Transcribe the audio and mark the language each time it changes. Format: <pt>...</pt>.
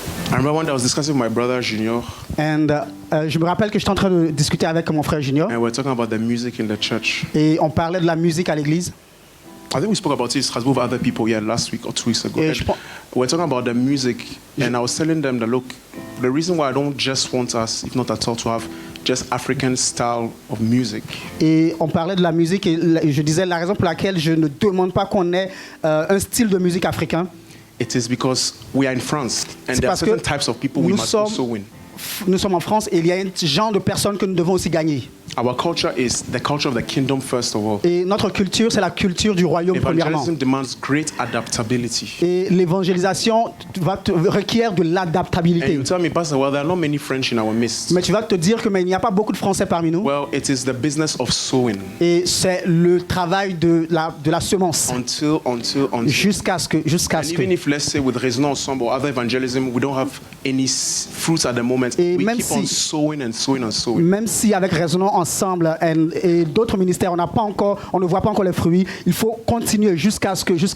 <en>I remember when I was discussing with my brother Junior.</en> <fr>Je me rappelle que j'étais en train de discuter avec mon frère Junior.</fr> <en>And we're talking about the music in the church.</en> <fr>Et on parlait de la musique à l'église.</fr> <en>I think we spoke about it in Strasbourg with other people here last week or 2 weeks ago. We're talking about the music, and I was telling them that look, the reason why I don't just want us, if not at all, to have just African style of music.</en> <fr>Et on parlait de la musique et je disais la raison pour laquelle je ne demande pas qu'on ait un style de musique africain.</fr> <en>It is because we are in France, and there are certain types of people we must also win.</en> <fr>Nous sommes en France et il y a un genre de personnes que nous devons aussi gagner.</fr> <en>Our culture is the culture of the kingdom first of all.</en> <fr>Et notre culture, c'est la culture du royaume premièrement.</fr> <en>Evangelism demands great adaptability.</en> <fr>Et l'évangélisation requiert de l'adaptabilité.</fr> <en>And you tell me, Pastor, well, there are not many French in our midst.</en> <fr>Mais tu vas te dire que mais il n'y a pas beaucoup de Français parmi nous.</fr> <en>Well, it is the business of sowing.</en> <fr>Et c'est le travail de la semence.</fr> <en>Until.</en> <fr>Jusqu'à ce que.</fr> <en>Even if let's say with Raisonnons Ensemble or other evangelism, we don't have any fruits at the moment.</en> <fr>Et</fr> <en>we keep on sowing and sowing and sowing.</en> <fr>Même si avec Raisonnons Ensemble et d'autres ministères, on ne voit pas encore les fruits. Il faut continuer jusqu'à ce que.</fr>